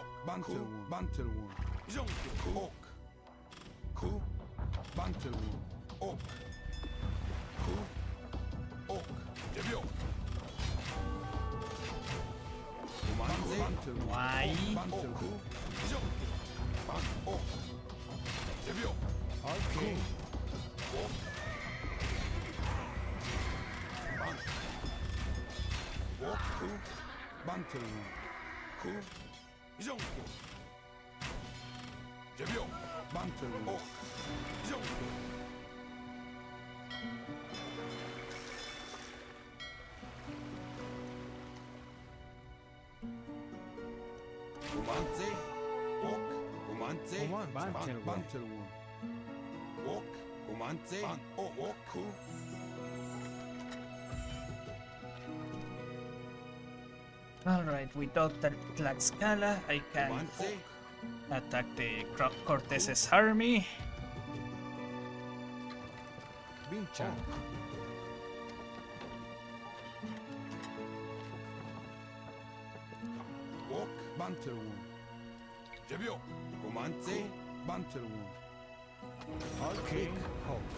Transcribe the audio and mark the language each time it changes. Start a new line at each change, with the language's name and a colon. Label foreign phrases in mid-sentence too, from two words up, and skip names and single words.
English: Bantu. Ku. Bantu. Jonke. Ku. Ok. Ku. Bantu. Ok. Ku. Ok. Jebio. Romanze. Bantu. why? Bantu. Ku. Jonke. Ban. Ok. Jebio. Okay. Ok. Ban. Ok. Ku. Bantu. Ku. Jonke. Jebio. Bantu. Ok. Jonke. Romanze. Ok. Romanze. Oman. Bantu. Ban. Bantu. Ok. Romanze. Ban. Ok. Ku. Alright, without the Tlaxcala, I can Romanze. attack the Cortez's army. Bincha. Ok. Bantu. Jebio. Romanze. Bantu. Okay. Ho.